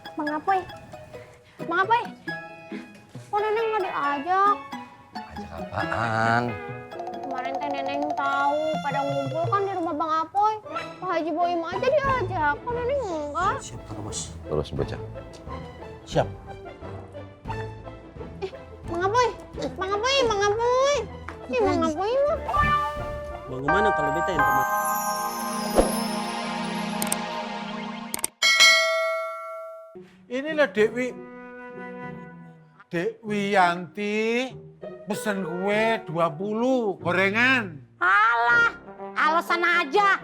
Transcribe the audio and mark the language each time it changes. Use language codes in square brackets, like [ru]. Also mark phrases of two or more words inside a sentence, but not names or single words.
[id] Apoy. Bang Apoy. Kok Neneng nggak diajak? Ajak apaan? Kemarin teh Neneng tahu pada ngumpul kan di rumah Bang Apoy. Pak Haji Boim aja diajak. Kok Neneng enggak? Siap terus. Terus bocah. Siap. Bang Apoy. Bang Apoy, Bang Apoy. Bang Apoy mah. Bang kemana kalau beta yang teman? Inilah Dewi Yanti pesen kue 20 gorengan. Alah, alasan aja.